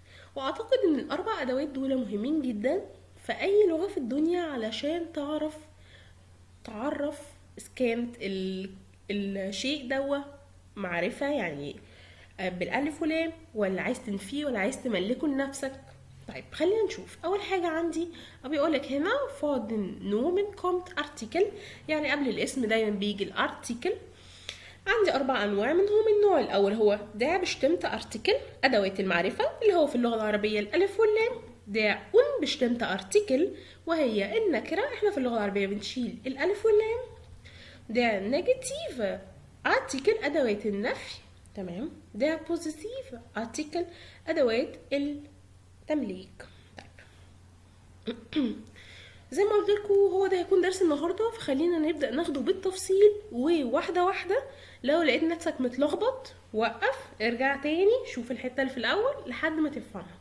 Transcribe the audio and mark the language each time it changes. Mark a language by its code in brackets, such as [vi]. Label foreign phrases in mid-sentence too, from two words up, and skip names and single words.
[ar] واعتقد ان الاربع ادوات دول مهمين جدا في اي لغه في الدنيا علشان تعرف اذا كانت الشيء دوا معرفه يعني بالالف ولام، ولا عايز تنفيه ولا عايز تملكه لنفسك. طيب خلينا نشوف. اول حاجه عندي بيقولك هنا [de] vor Nomen kommt Artikel, [ar] يعني قبل الاسم دايما بيجي الارتيكل. عندي 4 أنواع منهم. النوع الأول هو [de] der bestimmte Artikel، [ar] أدوات المعرفة اللي هو في اللغة العربية الألف واللام. [de] der unbestimmte Artikel [ar] وهي النكرة، احنا في اللغة العربية بنشيل الألف واللام. [de] der negative Artikel [ar] أدوات النفي، تمام. [de] der positive Artikel [ar] أدوات التمليك. طيب زي ما قلت لكم هو ده هيكون درس النهارده، فخلينا نبدا ناخده بالتفصيل وواحده واحده. لو لقيت نفسك متلخبط وقف، ارجع تاني شوف الحته اللي في الاول لحد ما تفهمها.